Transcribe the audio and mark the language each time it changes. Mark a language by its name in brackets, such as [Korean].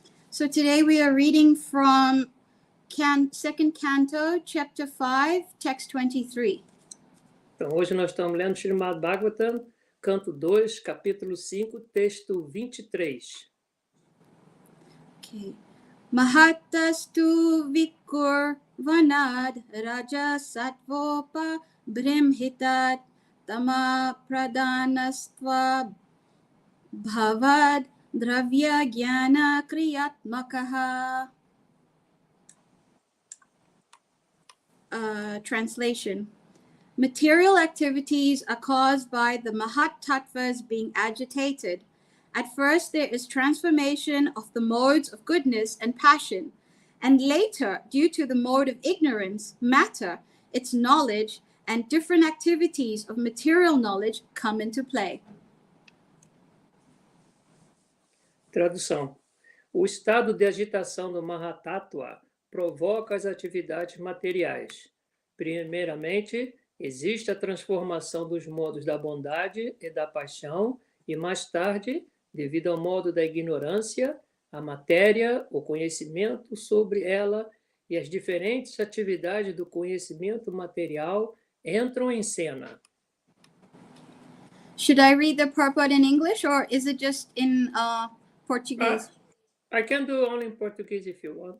[English] So today we are reading from second canto, chapter 5, text 23. [Portuguese] Então, hoje nós estamos lendo Srimad Bhagavatam, canto 2, capítulo 5, texto 23. [Sanskrit] Okay. Mahatastu vikur vanad raja sattvopa brimhitat tama pradanastva bhavad dravya jnana kriyatmakaha. [English] Translation. Material activities are caused by the Mahat Tattvas being agitated. At first, there is transformation of the modes of goodness and passion, and later, due to the mode of ignorance, matter, its knowledge, and different activities of material knowledge come into play. [Portuguese] Tradução. O estado de agitação do Mahatattva provoca as atividades materiais. Primeiramente, existe a transformação dos modos da bondade e da paixão, e mais tarde, devido ao modo da ignorância, a matéria, o conhecimento sobre ela e as diferentes atividades do conhecimento material entram em cena. [English] Should I read the purport in English or is it just in Portuguese? I can do only in Portuguese if you want.